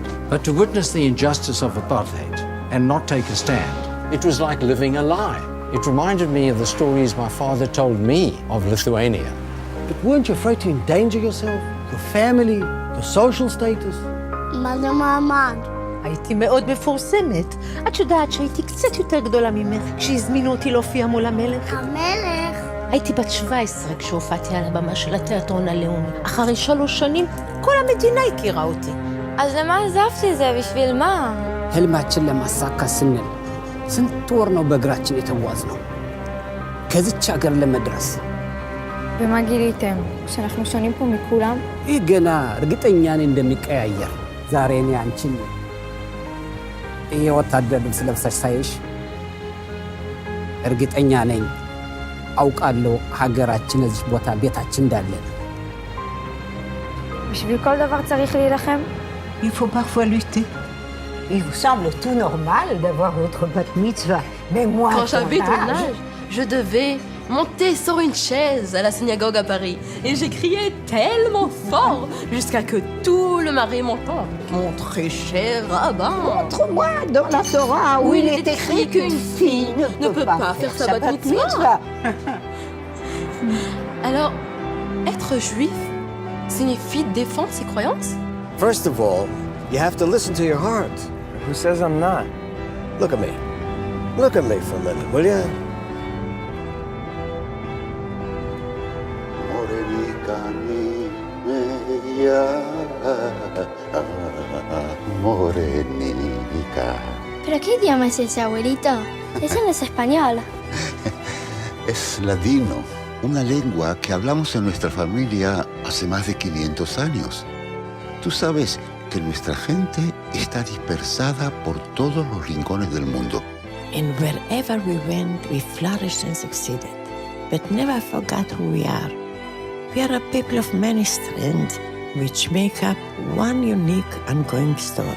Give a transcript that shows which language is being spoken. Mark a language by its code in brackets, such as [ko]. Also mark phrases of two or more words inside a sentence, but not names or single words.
[en] But to witness the injustice of apartheid and not take a stand, it was like living a lie. It reminded me of the stories my father told me of Lithuania. But weren't you afraid to endanger yourself, your family, your social status? Mother Muhammad. [he] הייתי מאוד מפורסמת. את יודעת שהייתי קצת יותר גדולה ממך כשהזמינו אותי להופיע מול המלך? המלך? הייתי בת 17 כשהופעתי על הבמה של התיאטרון הלאומי. אחרי 3 שנים כל המדינה הכירה אותי. אז למה עזבתי זה? בשביל מה? [am] ህልማችን ለማሳካት ስንል ስንት ወር ነው በእግራችን የተጓዝነው ከዚች ሀገር ለመድረስ። [he] ומה גיליתם? שאנחנו שונים פה מכולם? [am] ይህ ገና እርግጠኛ ነኝ እንደሚቀያየር። ዛሬ እኔ አንቺን የወታደር ልብስ ለብሰሽ ሳይሽ እርግጠኛ ነኝ አውቃለሁ ሀገራችን እዚህ ቦታ ቤታችን እንዳለ። [he] בשביל כל דבר צריך להילחם? [fr] Il faut parfois lutter. Il vous semble tout normal d'avoir votre [he] בת מצווה, [fr] mais moi, Quand j'habite au village, je devais monter sur une chaise à la synagogue à Paris. Et j'ai crié tellement fort jusqu'à que tout le marais m'entende. Mon très cher rabbin. Montre-moi dans la Torah où il est écrit qu'une fille ne peut pas faire sa [he] בת מצווה. [fr] Alors, être juif signifie défendre ses croyances? [en] First of all, you have to listen to your heart. Who says I'm not? Look at me. Look at me for a minute, will you? Morenica. [es] ¿Pero qué idioma es ese, abuelito? Eso no es español. Es ladino, una lengua que hablamos en nuestra familia hace más de 500 años. Tú sabes que nuestra gente está dispersada por todos los rincones del mundo. [en] And wherever we went, we flourished and succeeded, but never forgot who we are. We are a people of many strands, which make up one unique ongoing story.